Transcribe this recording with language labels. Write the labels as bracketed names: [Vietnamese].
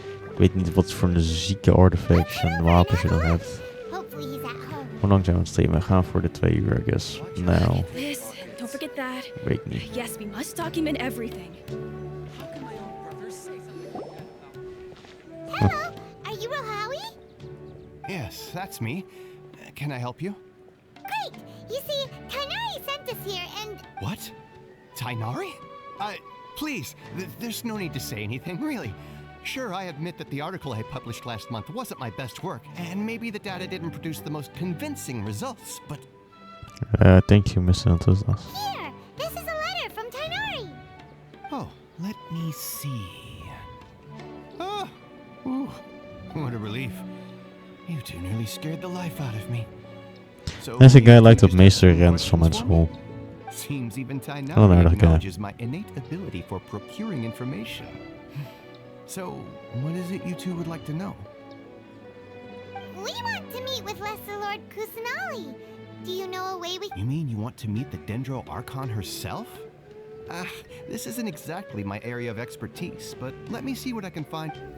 [Dutch] Ik weet niet wat voor een zieke artifacts en wapens je dan hebt. Hoe lang zijn we aan het streamen? We gaan voor de 2 uur, [English] I guess. [Dutch] Nou. [English] Don't forget that. [Dutch] Weet niet. [English] Yes, we must document everything. Hello, are you Rohawi? Yes, that's me. Can I help you? Great. You see, Tainari sent us here and... What? Tainari? Please, there's no need to say anything, really. Sure, I admit that the article I published last month wasn't my best work, and maybe the data didn't produce the most convincing results, but... Thank you, Mr. Antosas. Here, this is a letter from Tainari. Oh, let me see. Oh, ooh, what a relief. You two nearly scared the life out of me. So [Dutch] Deze guy lijkt op meester Rens van mijn school. [English] Seems even [Dutch] Wel een [English] Tainari [Dutch] aardig guy. [English] acknowledges my innate ability for procuring information. So, what is it you two would like to know? We want to meet with Lesser Lord Kusanali. Do you know a way we... You mean you want to meet the Dendro Archon herself? This isn't exactly my area of expertise, but let me see what I can find.